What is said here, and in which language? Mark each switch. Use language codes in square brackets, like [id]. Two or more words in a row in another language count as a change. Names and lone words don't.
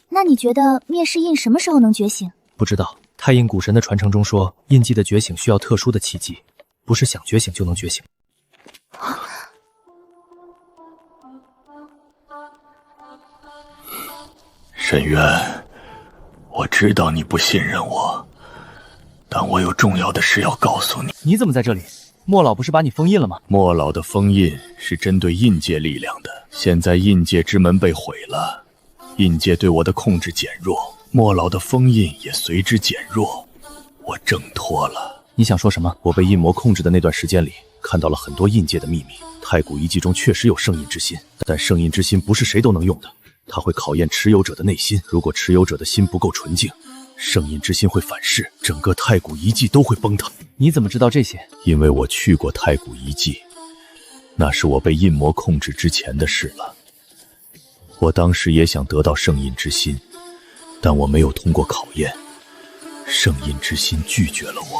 [zh] 那你覺得滅世印什麼時候能覺醒？不知道。太陰古神的傳承中說，印記的覺醒需要特殊的契機，不是想覺醒就能覺醒。沈淵，我知道你不信任我，但我有重要的事要告訴你。你怎麼在這裡？莫老不是把你封印了嗎？莫老的封印是針對印界力量的，現在印界之門被毀了，印界對我的控制減弱，莫老的封印也隨之減弱，我掙脫了。你想說什麼？我被印魔控制的那段時間裡，看到了很多印界的秘密。太古遺迹中確實有聖印之心，但聖印之心不是誰都能用的，它會考驗持有者的內心。如果持有者的心不夠純淨，聖印之心會反噬，整個太古遺迹都會崩塌。你怎麼知道這些？因為我去過太古遺迹，那是我被印魔控制之前的事了。我當時也想得到聖印之心，但我沒有通過考驗，聖印之心拒絕了我。